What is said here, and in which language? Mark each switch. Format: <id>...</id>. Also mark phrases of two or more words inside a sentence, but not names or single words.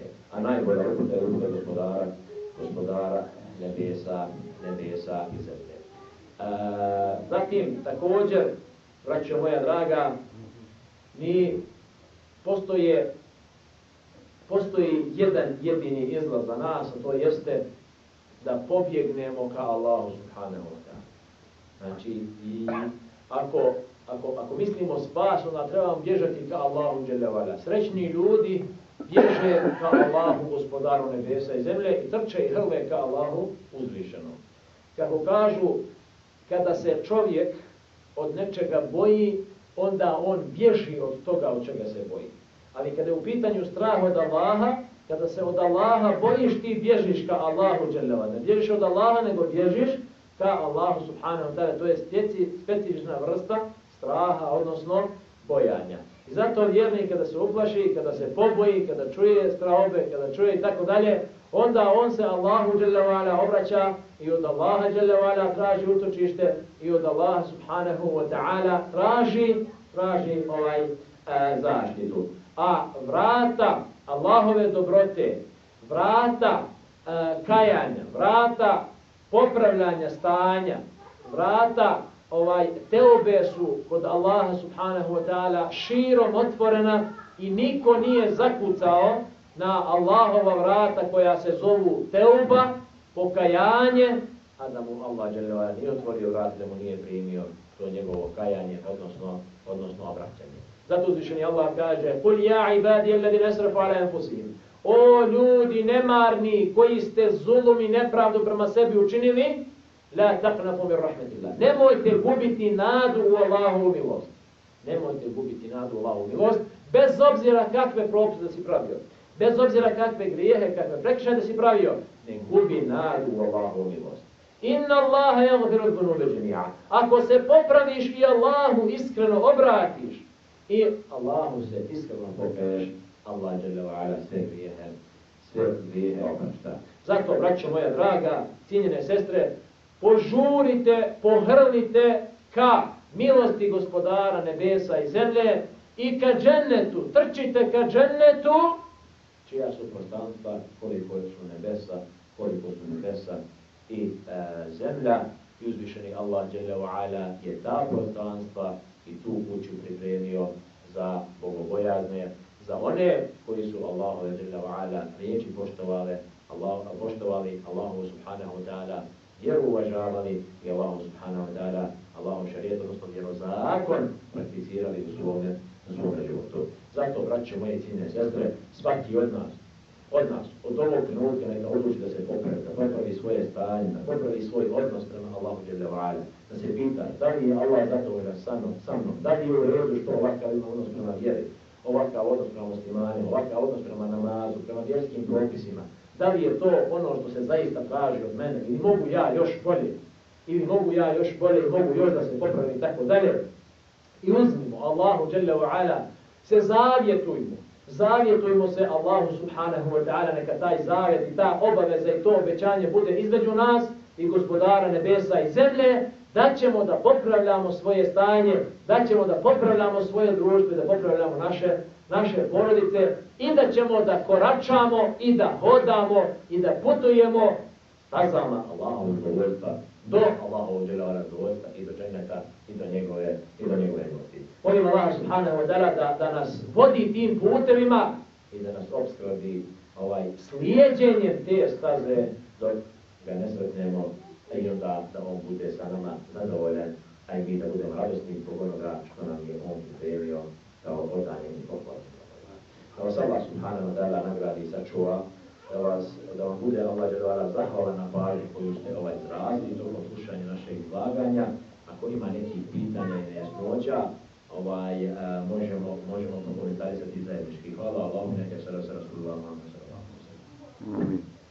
<bs>A najbolja uputa je uputa gospodara nebesa i zemlje. Zatim također, braćo moja draga, postoji jedan jedini izlaz za nas, a to jeste da pobjegnemo ka Allahu</bs> <ar>سبحانه وتعالى.</ar> <bs>Znači, i ako mislimo spas, onda trebamo bježati ka Allahu</bs> <ar>جل وعلا.</ar> <bs>Srećni ljudi bježe ka Allahu gospodaru nebesa i zemlje i trče i hrle ka Allahu uzvišenom. Kako kažu, kada se čovjek od nečega boji, onda on bježi od toga od čega se boji. Ali kada je u pitanju strah od Allaha, kada se od Allaha bojiš, ti bježiš ka Allahu</bs> <ar>جل وعلا.</ar> <bs>Ne bježiš od Allaha, nego bježiš ka Allahu</bs> <ar>سبحانه وتعالى.</ar> <bs>To je specifična vrsta straha, odnosno bojanja. I zato vjernik kada se uplaši, kada se poboji, kada čuje strahobe, kada čuje i tako dalje, onda on se Allahu</bs> <ar>جل وعلا</ar> <bs>obraća i od Allaha</bs> <ar>جل وعلا</ar> <bs>traži utočište i od Allaha</bs> <ar>سبحانه وتعالى</ar> <bs>traži zaštitu. A vrata Allahove dobrote, vrata kajanja, vrata popravljanja stanja, vrata teobe su kod Allaha</bs> <ar>سبحانه وتعالى</ar> <bs>širom otvorena i niko nije zakucao na Allahova vrata koja se zovu teuba, pokajanje, a da mu Allah</bs> <ar>جل وعلا</ar> <bs>nije otvorio vrat, da mu nije primio to njegovo kajanje, odnosno obraćanje. Zato uzvišeni Allah kaže:</bs> <ar>"قل يا عبادي الذين أسرفوا على أنفسهم."</ar> <bs>O ljudi nemarni koji ste zulum i nepravdu prema sebi učinili,</bs> <ar>لا تقنطوا من رحمة الله.</ar> <bs>Nemojte gubiti nadu u Allahovu milost. Nemojte gubiti nadu u Allahovu milost, bez obzira kakve propise da si pravio, bez obzira kakve grijehe, kakve prekršaje da si pravio, ne gubi nadu u Allahovu milost.</bs> <ar>إن الله يغفر الذنوب جميعا.</ar> <bs>Ako se popraviš i Allahu iskreno obratiš i Allahu se iskreno pokaješ, Allah</bs> <ar>جل وعلا</ar> <bs>sve grijehe oprašta. Zato, braćo moja draga, cijenjene sestre, požurite, pohrlite ka milosti gospodara nebesa i zemlje i ka džennetu. Trčite ka džennetu, čija su prostranstva, koliko su nebesa i zemlja. I uzvišeni Allah</bs> <ar>جل وعلا</ar> <bs>je ta prostranstva i tu kuću pripremio za bogobojazne, za one koji su Allahove</bs> <ar>جل وعلا</ar> <bs>riječi poštovali Allahu</bs> <ar>سبحانه وتعالى,</ar> <bs>vjeru uvažavali i Allahu</bs> <ar>سبحانه وتعالى,</ar> <bs>Allahu šarijet, odnosno vjerozakon prakticirali u svome životu. Zato, braće moje cijenjene sestre, svaki od nas, od ovog trenutka neka odluči da se popravi, da popravi svoje stanje, da popravi svoj odnos prema Allahu</bs> <ar>جل وعلا,</ar> <bs>da se pita da li je Allah zadovoljan sa mnom, da li je u redu što ovakav ima odnos prema vjeri, ovakav odnos prema muslimanima, ovakav odnos prema namazu, prema vjerskim propisima. Da li je to ono što se zaista traži od mene ili mogu ja još bolje? ili mogu ja još bolje, mogu još da se popravi i tako dalje. I uzmimo Allahu</bs> <ar>جل وعلا,</ar> <bs>se zavjetujmo se Allahu</bs> <ar>سبحانه وتعالى,</ar> <bs>neka taj zavjet i ta obaveza i to obećanje bude između nas i Gospodara nebesa i zemlje, da ćemo da popravljamo svoje stanje, da ćemo da popravljamo svoje društvo, da popravljamo naše porodice i da ćemo da koračamo i da hodamo i da putujemo stazama Allahovog zadovoljstva, do Allahovog zadovoljstva i do dženeta i do njegove milosti. Molim Allah</bs> <ar>سبحانه وتعالى</ar> <bs>da nas vodi tim putevima i da nas opskrbi slijedjenjem te staze dok ga ne sretnemo i onda da on bude sa nama zadovoljan, a i mi da budemo radosni zbog onoga što nam je on pripremio kao odanjem i pohvalom. Da vas Allah</bs> <ar>سبحانه وتعالى</ar> <bs>nagradi i sačuva, da vam bude Allah zahvalan na pažnju koju ste izrazili tokom slušanja našeg izlaganja. Ako ima nekih pitanja i nejasnoća, možemo prokomentarisati zajednički. Hvala Allahu, neka se Rasulullah</bs> <ar>صلى الله عليه وسلم.</ar>